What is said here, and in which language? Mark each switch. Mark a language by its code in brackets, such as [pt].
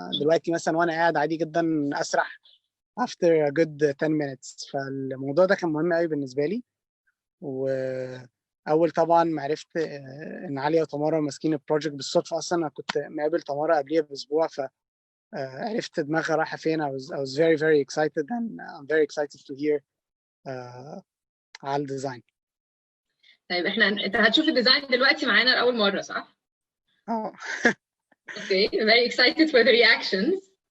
[ar] دلوقتي مثلا وانا قاعد عادي جدا اسرح [en] after a good 10 minutes. [ar] فالموضوع ده كان مهم قوي بالنسبه لي. واول طبعا ما عرفت ان عليا وتمارا ماسكين البروجكت بالصدفه، اصلا انا كنت مقابل تمارا قبليها باسبوع، فعرفت دماغها رايحه فين. [en] I was very very excited and I'm very excited to hear [ar] على الديزاين. طيب انت هتشوف الديزاين دلوقتي معانا لاول مره صح؟ اوكي [en] very excited for the reactions.